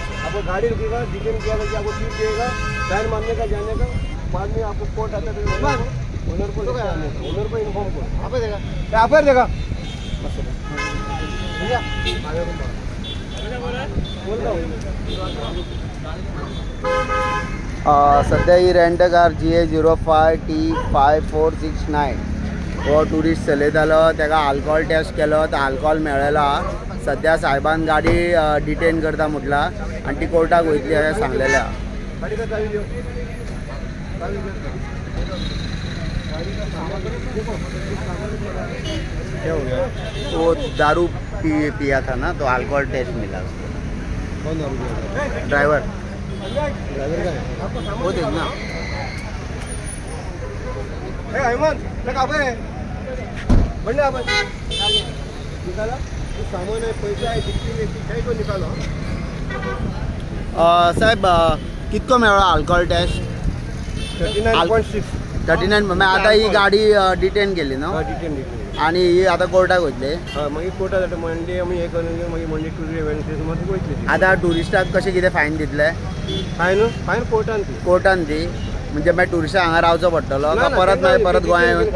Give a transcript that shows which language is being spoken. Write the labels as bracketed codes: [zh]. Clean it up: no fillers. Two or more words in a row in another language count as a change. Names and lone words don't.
[hi] आपको गाड़ी रुकेगा, डिटेन किया करके आपको सीट देगा, टायर मारने का जाने का, बाद में आपको कोर्ट आता है तो ओनर को लेकर आने का, ओनर को इन्फॉर्म करो। आप देगा आप देगा बस भैया बोल रहा हूँ [kok] सध्या ही [en] rent car [kok] GA05T5469 हो टुरिस्ट चलयतालो, ताका [en] alcohol test [kok] केलो तर अल्कोहोल मेळ्ळेलो आहा। सध्या साहेबान गाडी डिटेन करता म्हटला आनी ती कोर्टाक वयतली अशें सांगलेलें आहा। [hi] गाड़ी का चाबी दो, चाबी दो। गाड़ी का सामान देखो, क्या हो गया? वो दारू पिया था ना तो [en] alcohol test [hi] मिला उसको। कौन दारू पिया? ड्राइवर ड्राइवर का है वो देखना अहमद लगा पे बढ़िया आप निकाला तो सामान है, पैसा है, डिक्की में है तो निकालो। [kok] साहेब कितको मेळ्ळो [en] alcohol test [kok] 39.6 39 मैं आता ही गाडी डिटेन केली ना [hi] हाँ डिटेन [kok] आणि ही आता कोर्टाक वयतली। हाँ मागीर कोर्टा जाता मंडे आमी हे करून मागीर [en] Monday Tuesday Wednesday [kok] मागीर वयतली आता टुरिस्टाक कशें कितें फायन दितले? फायन कोर्टान ती कोर्टान ती म्हणजे मागीर टुरिस्टाक हांगा रावचो पडटलो का परत मागीर परत गोंया येवन?